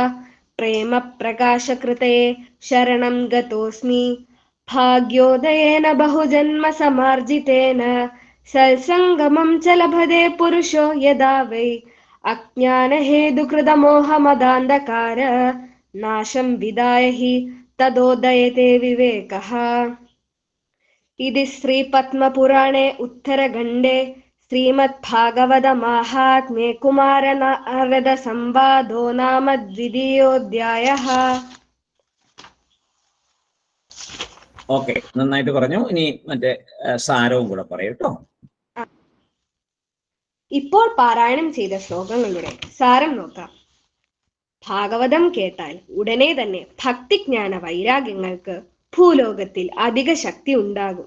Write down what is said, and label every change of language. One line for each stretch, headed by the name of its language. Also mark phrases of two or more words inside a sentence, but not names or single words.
Sanskrit: प्रेम प्रकाशकृते शरणं गतोऽस्मि भाग्योदयेन बहुजन्म समार्जितेन सत्सङ्गमं च लभते पुरुषो यदा वै अज्ञानहेतुकृतमोहमदान्धकार नाशं विदाय हि तदोदयते विवेकः. इति श्रीपद्मपुराणे उत्तरखण्डे श्रीमद्भागवतमाहात्म्ये कुमारनारदसंवादो नाम द्वितीयोऽध्यायः.
Malayalam: ഓക്കെ, നന്നായിട്ട് പറഞ്ഞു. ഇനി മറ്റേ സാരവും കൂടെ പറയൂ കേട്ടോ. ഇപ്പോൾ പാരായണം ചെയ്ത ശ്ലോകങ്ങളുടെ സാരം നോക്കാം. ഭാഗവതം കേട്ടാൽ ഉടനെ തന്നെ ഭക്തിജ്ഞാന വൈരാഗ്യങ്ങൾക്ക് ഭൂലോകത്തിൽ അധിക ശക്തി ഉണ്ടാകും.